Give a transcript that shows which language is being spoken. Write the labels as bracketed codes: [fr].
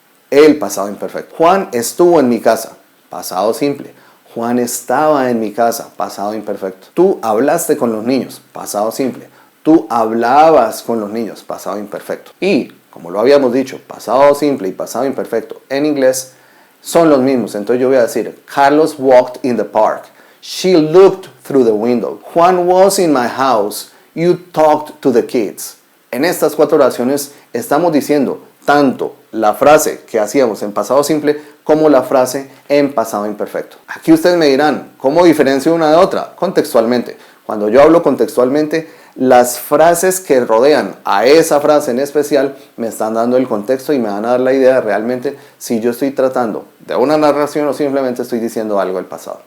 [es] El pasado imperfecto. Juan estuvo en mi casa. Pasado simple. Juan estaba en mi casa. Pasado imperfecto. Tú hablaste con los niños. Pasado simple. Tú hablabas con los niños. Pasado imperfecto. Y, como lo habíamos dicho, pasado simple y pasado imperfecto en inglés son los mismos. Entonces yo voy a decir: [en] Carlos walked in the park. She looked through the window. Juan was in my house. You talked to the kids. [es] En estas cuatro oraciones estamos diciendo tanto la frase que hacíamos en pasado simple como la frase en pasado imperfecto. Aquí ustedes me dirán, ¿cómo diferencio una de otra? Contextualmente. Cuando yo hablo contextualmente, las frases que rodean a esa frase en especial me están dando el contexto y me van a dar la idea de realmente si yo estoy tratando de una narración o simplemente estoy diciendo algo del pasado.